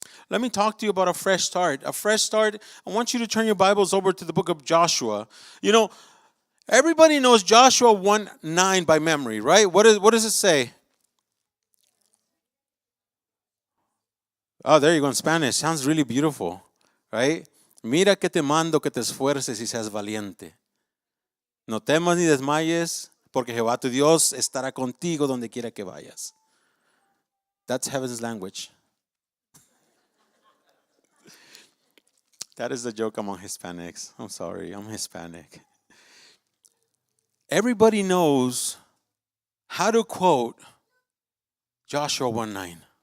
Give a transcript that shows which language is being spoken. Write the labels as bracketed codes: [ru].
[en] Let me talk to you about a fresh start. A fresh start, I want you to turn your Bibles over to the book of Joshua. You know, everybody knows Joshua 1:9 by memory, right? What does it say? Oh, there you go in Spanish. Sounds really beautiful, right? [es] Mira que te mando que te esfuerces y seas valiente. No temas ni desmayes, porque Jehová tu Dios estará contigo donde quiera que vayas. [en] That's heaven's language. That is the joke among Hispanics. I'm sorry, I'm Hispanic. Everybody knows how to quote Joshua 1:9.